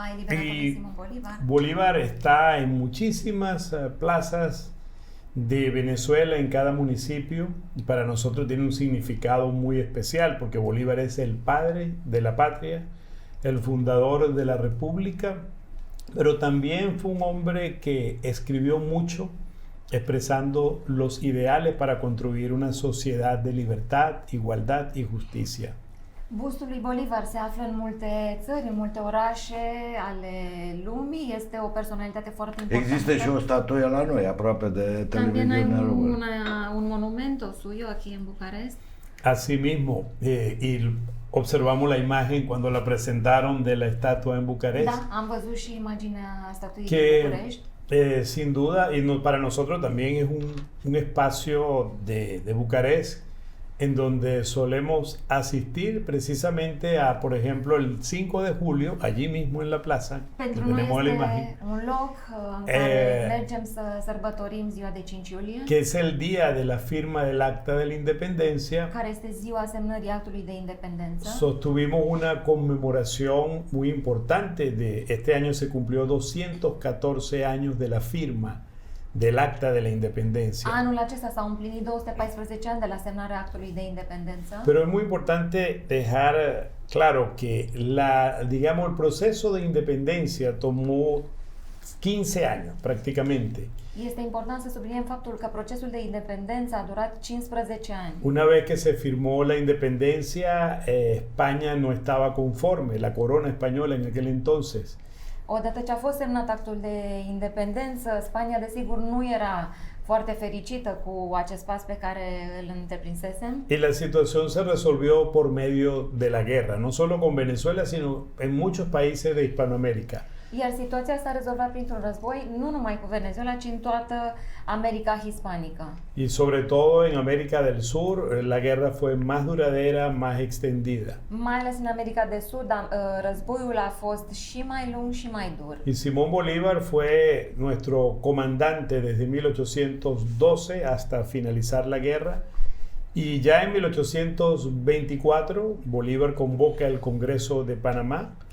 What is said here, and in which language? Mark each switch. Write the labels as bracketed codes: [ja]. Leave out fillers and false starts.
[es] Y Bolívar está en muchísimas plazas de Venezuela, en cada municipio, y para nosotros tiene un significado muy especial, porque Bolívar es el padre de la patria, el fundador de la república, pero también fue un hombre que escribió mucho, expresando los ideales para construir una sociedad de libertad, igualdad y justicia. [ro] Bustul lui Bolivar se află în multe țări, în multe orașe ale lumii. Este o personalitate foarte importantă. Există și o statuie la noi, aproape de televiziunea română. [es] Un monumento suyo aquí en Bucarest. Asimismo, y observamos la imagen cuando la presentaron de la estatua en Bucarest. [ro] Da, am văzut și imaginea statuii din București. [es] Sin duda, y para nosotros también es un espacio de Bucarest en donde solemos asistir precisamente a, por ejemplo, el 5 de julio, allí mismo en la plaza, tenemos la imagen, [ro] un loc în care mergem să sărbătorim ziua de 5 iulie, [es] que es el día de la firma del Acta de la Independencia. [ro] Care este ziua semnării actului de independență. [es] Sostuvimos una conmemoración muy importante este año se cumplió 214 años de la firma del Acta de la Independencia. [ro] Anul acesta s-au împlinit 214 ani de la semnarea actului de independență. [es] Pero es muy importante dejar claro que digamos, el proceso de independencia tomó 15 años prácticamente. [ro] Este important să subliniem faptul că procesul de independență a durat 15 ani. [es] Una vez que se firmó la independencia, España no estaba conforme, la corona española en aquel entonces. [ro] Odată ce a fost semnat actul de independență, Spania desigur nu era foarte fericită cu acest pas pe care îl întreprinsesem. [es] Y la situación se resolvió por medio de la guerra, no solo con Venezuela, sino en muchos países de Hispanoamérica. [ro] Iar situația s-a rezolvat printr-un război, nu numai cu Venezuela, ci în toată America hispanică. [es] Y sobre todo en América del Sur, la guerra fue más duradera, más extendida. [ro] Mai ales în America de Sud, războiul a fost și mai lung și mai dur. [es] Y Simón Bolívar fue nuestro comandante desde 1812 hasta finalizar la guerra. Y ya en 1824, Bolívar convoca el Congreso de Panamá.